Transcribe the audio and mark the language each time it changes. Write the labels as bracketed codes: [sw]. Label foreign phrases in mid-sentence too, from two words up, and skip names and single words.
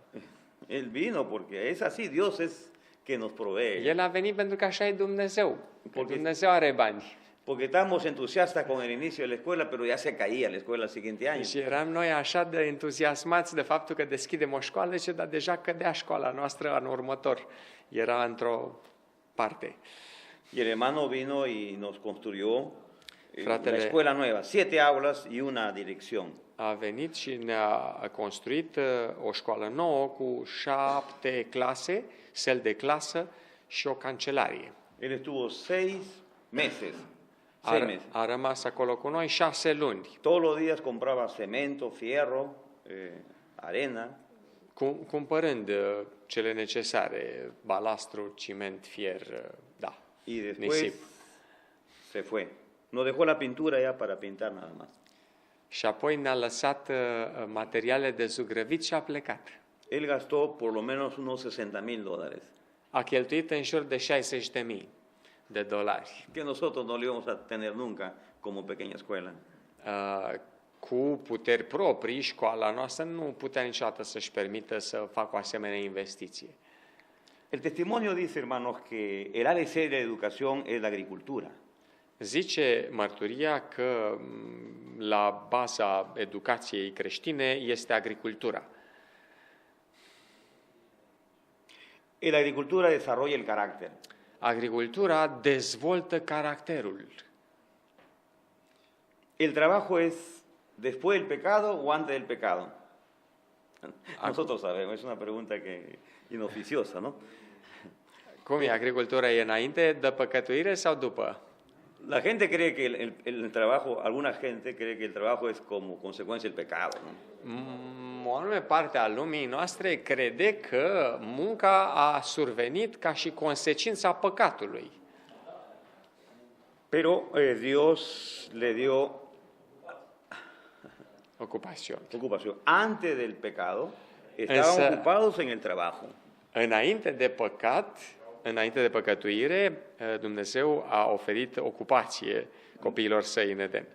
[es] Él vino porque es así, Dios es que nos provee. [ro] El a venit pentru că așa e Dumnezeu. Că [es] Porque- [ro] Dumnezeu are bani. [es] Porque estábamos entusiastas con el inicio de la escuela, pero ya se caía la escuela al siguiente año. [ro] Și eram noi așa de entuziasmați de faptul că deschidem o școală, dar deja cădea școala noastră anul următor. Era într-o parte. [es] Y el hermano vino y nos construyó la [ro] Fratele- [es] escuela nueva, 7 aulas y una dirección. [ro] A venit și ne-a construit o școală nouă cu 7 clase, săli de clasă și o cancelarie. [es] Él estuvo 6 meses. [ro] A rămas acolo cu noi 6 luni, [es] Todos los días compraba cemento, fierro, arena. [ro] cumpărând cele necesare, balastru, ciment, fier, da, [es] Y después [ro] nisip. [es] se fue. Nos dejó la pintura ya para pintar nada más. [ro] Și apoi ne-a lăsat materiale de zugrăvit și a plecat. [es] Él gastó por lo menos unos $60,000, [ro] A cheltuit în jur de $60,000 [es] que nosotros no lo íbamos a tener nunca como pequeña escuela. [ro] Cu puteri proprii, școala noastră nu putea niciodată să-și permită să facă o asemenea investiție. [es] El testimonio dice, hermanos, que el ABC de la educación es la agricultura. [ro] Zice mărturia că la baza educației creștine este agricultura. [es] La agricultura desarrolla el carácter. [ro] Agricultura dezvoltă caracterul. [es] El trabajo es después del pecado o antes del pecado. Nosotros sabemos, es una pregunta que inoficiosa, ¿no? [ro] Cum e agricultura? E înainte de păcătuire sau după? [es] La gente cree que el trabajo, alguna gente cree que el trabajo es como consecuencia del pecado, ¿no? [ro] O anume parte a lumii noastre crede că munca a survenit ca și consecința păcatului. [es] Pero Dios le dio Ocupațion. ocupación. Antes del pecado, estaban [ro] Însă- [es] ocupados en el trabajo. [ro] Înainte de păcat, înainte de păcătuire, Dumnezeu a oferit ocupație copiilor săi în Eden.